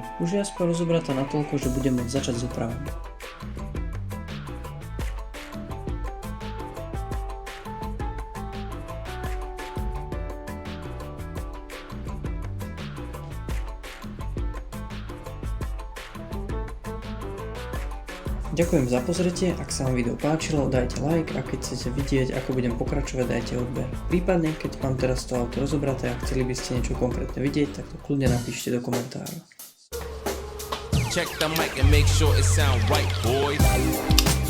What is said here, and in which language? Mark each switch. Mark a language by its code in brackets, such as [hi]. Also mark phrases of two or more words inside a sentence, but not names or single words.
[sk] Už je aspoň rozobratá natoľko, že budem môcť začať s opravou. Ďakujem za pozretie, ak sa vám video páčilo, dajte like a keď chcete vidieť, ako budem pokračovať, dajte odber. Prípadne, keď mám teraz to auto rozobraté a chceli by ste niečo konkrétne vidieť, tak to kľudne napíšte do komentárov. [en] Check the mic and make sure it sound right, boys.